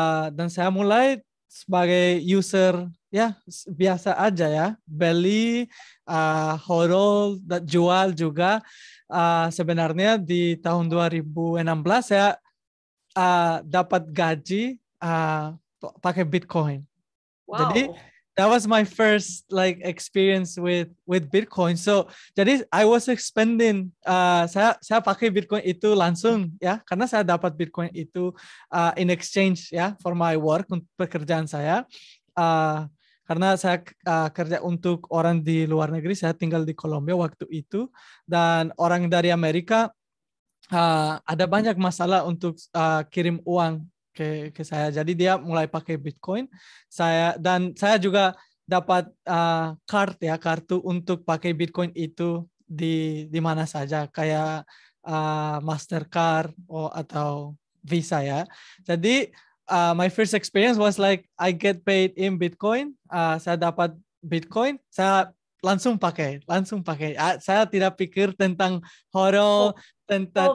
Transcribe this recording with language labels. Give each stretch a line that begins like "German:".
Indonesian: Dan saya mulai sebagai user ya biasa aja ya, beli, hodl, dan jual juga. Sebenarnya di tahun 2016 saya dapat gaji pakai Bitcoin. Jadi Wow.
English: that was my first like experience with Bitcoin. So
Indonesian: jadi
English: I was expending,
Indonesian: saya pakai Bitcoin itu langsung ya, karena saya dapat Bitcoin itu
English: in exchange
Indonesian: ya
English: for my work,
Indonesian: untuk pekerjaan saya. Karena saya kerja untuk orang di luar negeri, saya tinggal di Kolombia waktu itu, dan orang dari Amerika ada banyak masalah untuk kirim uang ke saya. Jadi dia mulai pakai Bitcoin. Saya juga dapat kartu untuk pakai Bitcoin itu di mana saja, kayak Mastercard atau Visa ya. Jadi
English: my first experience was like I get paid in Bitcoin.
Indonesian: Saya dapat Bitcoin, saya langsung pakai. Saya tidak pikir tentang hodl, tentang